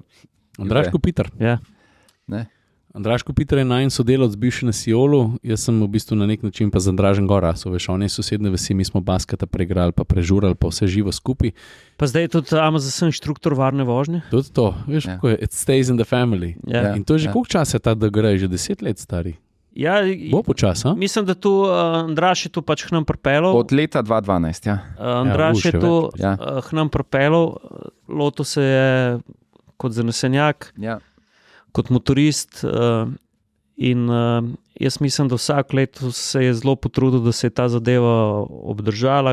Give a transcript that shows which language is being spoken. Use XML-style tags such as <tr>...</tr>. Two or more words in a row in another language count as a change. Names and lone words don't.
<sl>Andraž Kopitar. Ja. Andraž Kopitar je najin sodelavec bivši na Siolu, jaz sem v bistvu na nek način pa z Andražem gora, on je sosedne vasi, mi smo basketa preigrali, pa prežurali, pa vse živo skupaj. Pa zdaj je tudi AMZS inštruktor varne vožnje. Tudi to, veš, kako je,</sl> <en>it stays in the family.</en> <sl>Ja. In to je že koliko časa je ta DGR, že 10 let stari? Ja, bo počas, a? Mislim, da tu Andraž je tu pač k nam pripelal. Od leta 2012, ja. Andraž je tu k nam pripelal, lotil se je kot zanesenjak, kot motorist in jaz mislim, da vsak leto se je zelo potrudil, da se je ta zadeva obdržala.</sl>